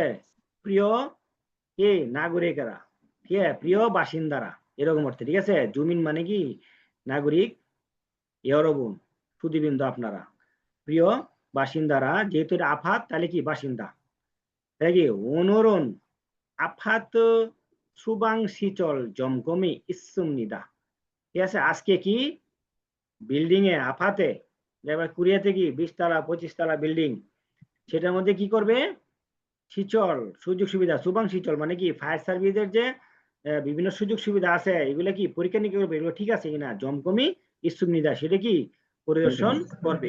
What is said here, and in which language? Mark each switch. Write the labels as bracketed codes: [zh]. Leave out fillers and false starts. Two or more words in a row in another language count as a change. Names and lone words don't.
[bn] প্রিয় কে নাগরিকেরা, ঠিক আছে, প্রিয় বাসিন্দারা, এরকম অর্থে, ঠিক আছে? জুমিন মানে কি নাগরিক, 여러분 সুধীবৃন্দ আপনারা, প্রিয় বাসিন্দারা, যেহেতু এটা আফাত তাহলে কি বাসিন্দা, তাই কি [ko] 오늘은 아파트 소방 시설 점검이 있습니다, [bn] ঠিক আছে? আজকে কি বিল্ডিং এ আফাতে, এবার কুরিয়াতে কি 20 তলা 25 তলা বিল্ডিং, সেটার মধ্যে কি করবে? সিচল সুযোগ সুবিধা, [ko] 소방 시설 [bn] মানে কি ফায়ার সার্ভিসের যে বিভিন্ন সুযোগ সুবিধা আছে, এগুলো কি পরীক্ষা নিরীক্ষা করবে, এগুলো ঠিক আছে কিনা [ko] 점검이 있습니다 [bn] সেটা কি পরিদর্শন করবে।